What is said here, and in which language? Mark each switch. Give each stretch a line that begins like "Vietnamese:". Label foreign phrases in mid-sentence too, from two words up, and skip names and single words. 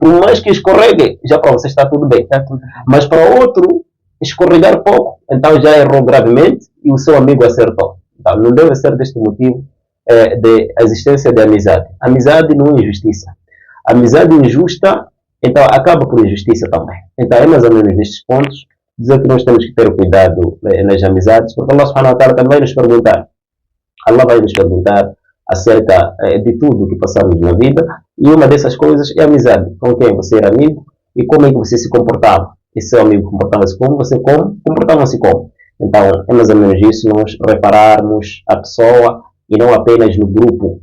Portuguese: Por mais que escorregue, já para você está tudo bem. Mas para outro, escorregar pouco, então já errou gravemente e o seu amigo acertou. Então, não deve ser deste motivo de existência de amizade. Amizade não é injustiça. Amizade injusta, então acaba por injustiça também. Então é mais ou menos nestes pontos dizer que nós temos que ter cuidado nas amizades, porque Allah
Arabic: سبحانه وتعالى
Portuguese: também vai nos perguntar. Allah vai nos perguntar acerca de tudo que passamos na vida, e uma dessas coisas é a amizade. Com quem você era amigo e como é que você se comportava. E seu amigo comportava-se como, você comportava-se como. Então é mais ou menos isso, nós repararmos a pessoa e não apenas no grupo.